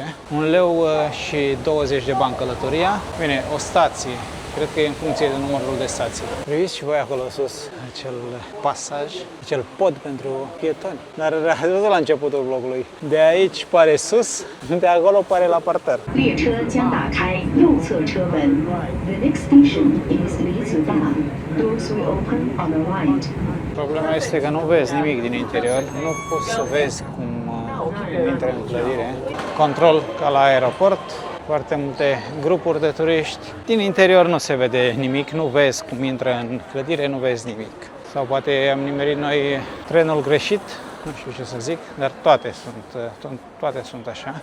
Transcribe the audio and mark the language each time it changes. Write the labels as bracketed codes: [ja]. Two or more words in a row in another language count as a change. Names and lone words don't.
[ro] 1 leu și 20 de bani călătoria. Bine, o stație. Cred că e în funcție de numărul de stații. Priviți și voi acolo sus acel pasaj, acel pod pentru pietoni. Dar ați văzut la începutul vlogului. De aici pare sus, de acolo pare la parter. [zh] 列车将打开右侧车门。 [en] The next station is 李子大 Doors will open on the right。 [ro] Problema este că nu vezi nimic din interior. Nu poți să vezi cum intră în clădire. Control ca la aeroport. Foarte multe grupuri de turiști. Din interior nu se vede nimic, nu vezi cum intră în clădire, nu vezi nimic. Sau poate am nimerit noi trenul greșit, nu știu ce să zic, dar toate sunt așa.